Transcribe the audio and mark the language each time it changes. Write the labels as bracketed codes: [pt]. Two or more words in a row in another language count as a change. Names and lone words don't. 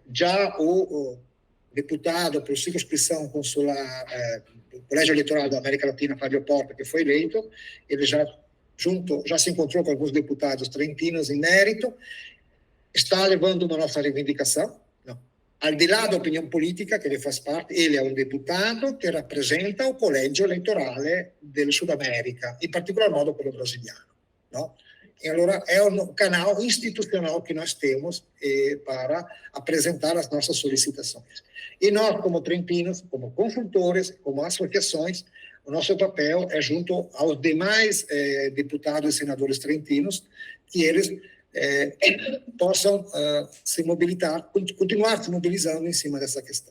[pt] Já o deputado por circunscrição consular do Colégio Eleitoral da América Latina, Fábio Porta, que foi eleito, ele já se encontrou com alguns deputados trentinos em mérito, está levando uma nossa reivindicação. Não. [it] Al di là [pt] da opinião política, que ele faz parte, ele é um deputado que rappresenta o [it] collegio elettorale del Sud America, in particolar modo quello brasiliano. [pt] No? [it] E allora [pt] é um canal institucional que nós temos para apresentar as nossas solicitações. E nós, como trentinos, como consultores, como associações, o nosso papel é junto aos demais deputados e senadores trentinos, que eles possam se mobilizar, continuar se mobilizando em cima dessa questão.